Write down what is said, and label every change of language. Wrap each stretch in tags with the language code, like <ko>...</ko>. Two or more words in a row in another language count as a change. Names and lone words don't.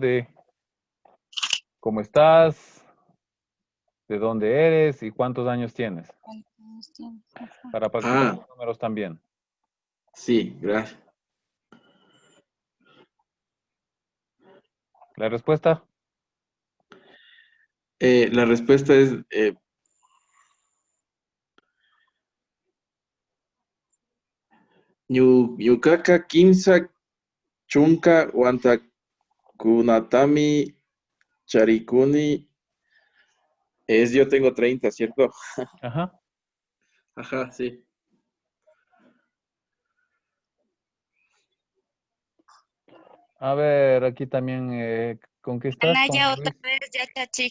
<es>De cómo estás, de dónde eres y cuántos años tienes. Para practicar los números también. Sí, gracias. ¿La respuesta? La respuesta es</es> <qu>Ñukaqa kimsa chunka wantakunatami charikuni.</qu> <es>Yo tengo 30, ¿cierto? Ajá. Ajá, sí. A ver, aquí también, ¿con qué estás? Anaya, ¿Con otra Luis? vez, ya Chachik.</es>